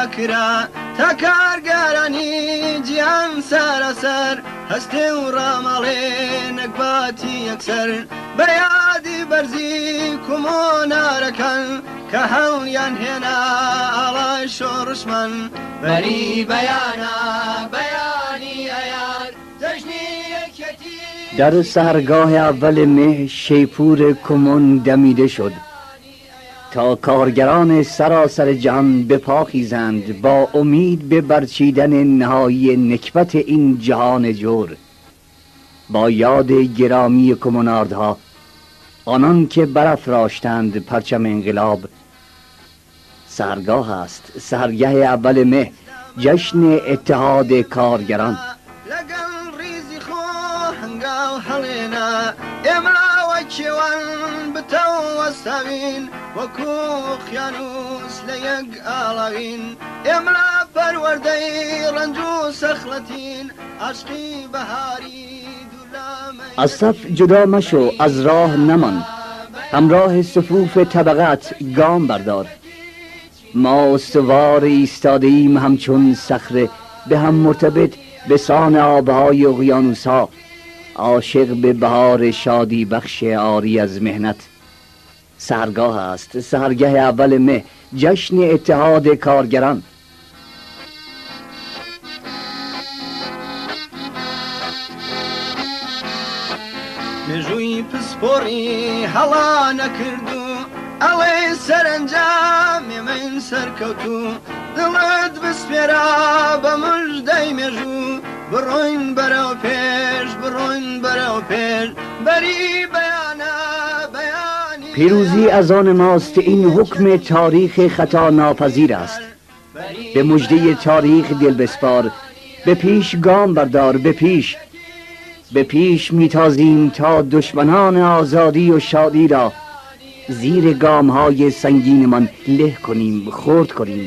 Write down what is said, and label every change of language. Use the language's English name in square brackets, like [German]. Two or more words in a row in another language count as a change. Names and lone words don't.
[Central Kurdish] کرا تا کارگەرانی جیان سەرەسەر هەستێ و ڕامەڵێ نەکباتی یەکسەر بەیادی بەرزی کومۆنارەکەن کە هەوڵیان هێنا ئاڵای شۆڕشمەن بەری بەیانە بەیانی ئەیار جەژنی یەکەتی. [Persian] در سحرگاه اول مه شیپور کمون دمیده شد تا کارگران سراسر جهان به پا خیزند با امید به برچیدن نهایی نکبت این جهان جور. با یاد گرامی کموناردها، آنان که برافراشتند پرچم انقلاب. سحرگاه است، سحرگاه اول مه، جشن اتحاد کارگران. [Central Kurdish] هەڵێنا ئێماوە کێوان بتەوە ساوین وەکو خیانوس لە یەک ئاڵاوین ئێمە پەروەردەی ڕەنج و سەخلەتین عاشقی بەهاری دوولامە. [Persian] از صف جدا مشو، از راه نمان، همراه صفوف طبقات گام بردار. ما استوار ایستاده‌ایم همچون صخره، به هم مرتبط به سان آبهای اقیانوس‌ها، عاشق به بهار شادی بخش آری از مهنت. سحرگاه است، سحرگاه اول مه، جشن اتحاد کارگران. [Central Kurdish] مێژووی پسپۆڕی هەڵا نەکردو ئەڵێ سەرنجام ئێمەین سەرکەوتو دڵت بسپێرا بە موژدەی مێژوو بڕۆین بەرەو پێش بڕۆین بەرەو پێش بەری بەیانە بەیانی. [Persian] پیروزی از آن ماست، این حکم تاریخ خطا ناپذیر است. به مژده تاریخ دل بسپار، به پیش گام بردار، به پیش میتازیم تا دشمنان آزادی و شادی را زیر گام های سنگین من له کنیم، خرد کنیم.